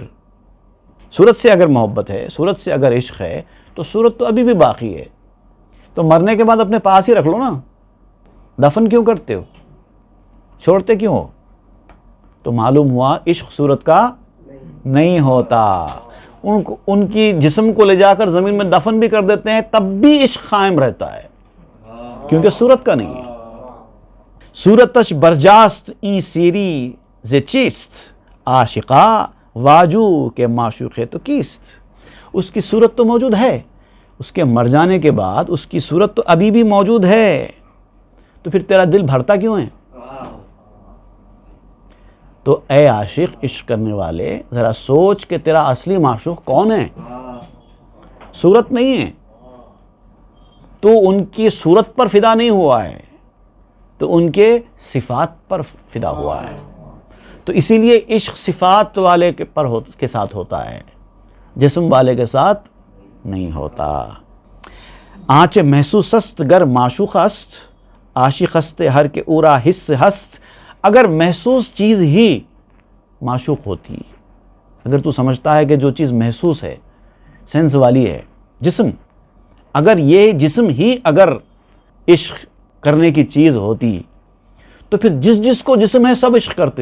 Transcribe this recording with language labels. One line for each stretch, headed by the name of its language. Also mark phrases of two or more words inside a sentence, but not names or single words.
Urdu: صورت سے اگر محبت ہے، صورت سے اگر عشق ہے، تو صورت تو ابھی بھی باقی ہے، تو مرنے کے بعد اپنے پاس ہی رکھ لو نا، دفن کیوں کرتے ہو، چھوڑتے کیوں ہو؟ تو معلوم ہوا عشق صورت کا نہیں ہوتا۔ ان کی جسم کو لے جا کر زمین میں دفن بھی کر دیتے ہیں، تب بھی عشق قائم رہتا ہے، کیونکہ صورت کا نہیں ہے۔
Persian: صورتش برجاست ای سیری ز چیست، عاشقا واجو کے معشوق تو کیست۔
Urdu: اس کی صورت تو موجود ہے، اس کے مر جانے کے بعد اس کی صورت تو ابھی بھی موجود ہے، تو پھر تیرا دل بھرتا کیوں ہے؟ تو اے عاشق، عشق کرنے والے، ذرا سوچ کہ تیرا اصلی معشوق کون ہے، صورت نہیں ہے۔ تو ان کی صورت پر فدا نہیں ہوا ہے، تو ان کے صفات پر فدا ہوا ہے۔ تو اسی لیے عشق صفات والے کے ساتھ ہوتا ہے، جسم والے کے ساتھ نہیں ہوتا۔
Persian: آنچ محسوس است گر معشوق است، عاشق است ہر کے اورا حس ہست۔
Urdu: اگر محسوس چیز ہی معشوق ہوتی. اگر تو سمجھتا ہے کہ جو چیز محسوس ہے، سینس والی ہے، جسم، اگر یہ جسم ہی اگر عشق کرنے کی چیز ہوتی تو پھر جس کو جسم ہے سب عشق کرتے.